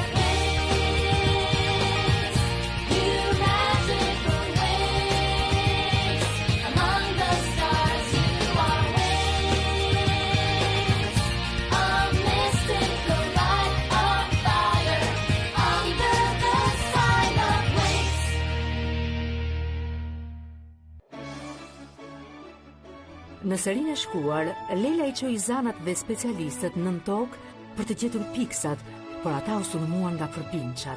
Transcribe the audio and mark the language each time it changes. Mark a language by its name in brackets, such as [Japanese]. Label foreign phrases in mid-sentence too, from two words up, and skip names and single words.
[English] Wings, you magical wings. Among the stars you are wings. A mystical light of fire under the sign of wings. [Albanian] Në serinë e shkuar, Leila i çoi zanat dhe specialistët nën tokë për të gjetur piksat, por ata u sulmuan nga përbinçat.